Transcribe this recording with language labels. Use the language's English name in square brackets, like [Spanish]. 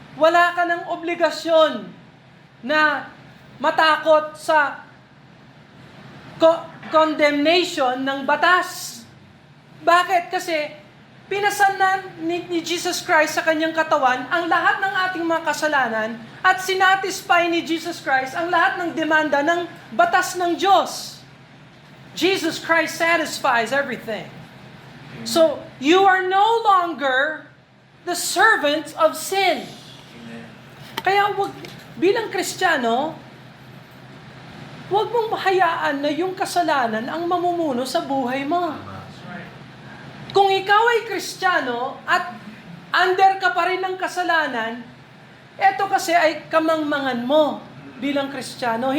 [Filipino] Wala ka ng obligasyon na matakot sa condemnation ng batas. Bakit? Kasi pinasan na ni Jesus Christ sa kanyang katawan ang lahat ng ating mga kasalanan at sinatisfy ni Jesus Christ ang lahat ng demanda ng batas ng Diyos. [English] Jesus Christ satisfies everything. So, you are no longer the servant of sin. [Filipino] Kaya bilang Kristiyano, huwag mong hayaan na yung kasalanan ang mamumuno sa buhay mo. Kung ikaw ay Kristiyano at under ka pa rin ng kasalanan, eto kasi ay kamangmangan mo bilang Kristiyano.